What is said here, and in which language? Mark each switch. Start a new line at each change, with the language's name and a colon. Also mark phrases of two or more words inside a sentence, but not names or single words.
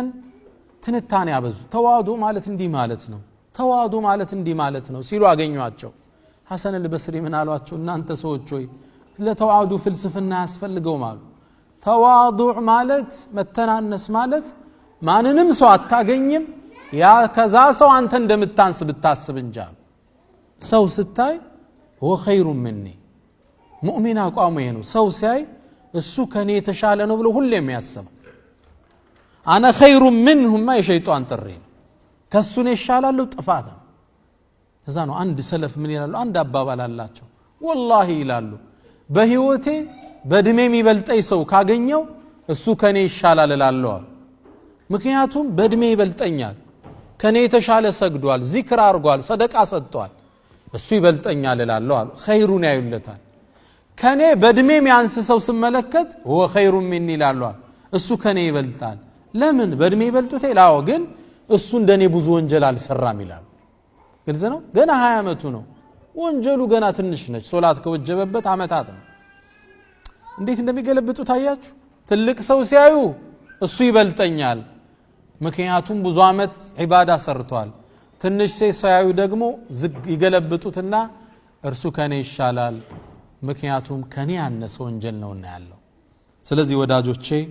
Amharic: ትንታኔ ያበዙ ተዋዱዕ ማለት እንዲህ ማለት ነው ተዋዱዕ ማለት እንዲህ ማለት ነው ሲሉ አገኙአቸው ሐሰን አልበስሪ ምን አሏቸው እናንተ ሰዎች ሆይ ለተዋዱዕ ፍልስፍና ያስፈልገው ማለት ተዋዱዕ ማለት መተናነስ ማለት ማንንም ሰው አታገኝም ያ ከዛ ሰው አንተ እንደምታንስ ብታስብ እንጂ ሰው ስታይ
Arabic: هو خير مني
Amharic: ሙእሚን አቋሙ ይሄ ነው ሰው ሲያይ እሱ ከኔ የተሻለ ነው ብሎ ሁሌም ያስብ
Arabic: انا خير منهم ما
Amharic: የሸይጣን ጥሪ ከሱ ነው ይሻላል ጥፋት ከዛ ነው አንድ ሰለፍ ምን ይላሉ አንድ አባባል አላቸው والله ይላሉ በህይወቴ በእድሜ የሚበልጠኝ ሰው ካገኘው እሱ ከኔ ይሻላል እላለሁ ምክንያቱም በእድሜ ይበልጠኛል ከኔ የተሻለ ሰግዷል ዚክር አርጓል ሰደቃ ሰጥቷል እሱ ይበልጠኛል እላለሁ ኸይሩን ያዩለታል ከኔ በእድሜ የሚያንስ ሰው ስመለከት
Arabic: هو خير مني
Amharic: እላለሁ እሱ ከኔ ይበልጣል ለምን በእድሜ ይበልጡት ይላው ግን እሱ እንደኔ ብዙ ወንጀል አልሰራም ይላል ግልጽ ነው ገና 20 አመቱ ነው ወንጀሉ ገና ትንሽ ነች ሶላት ከወጀበበት አመታት ነው እንዴት እንደሚገለብጡ ታያችሁ ትልቅ ሰው ሲያዩ እሱ ይበልጠኛል ምክንያቱም ብዙ አመት ዒባዳ ሰርቷል ትንሽ ሲያዩ ደግሞ ይገለብጡትና እርሱ ከኔ ይሻላል ምክንያቱም ከኔ ያነሰ ወንጀል ነውና ያለው ስለዚህ ወዳጆቼ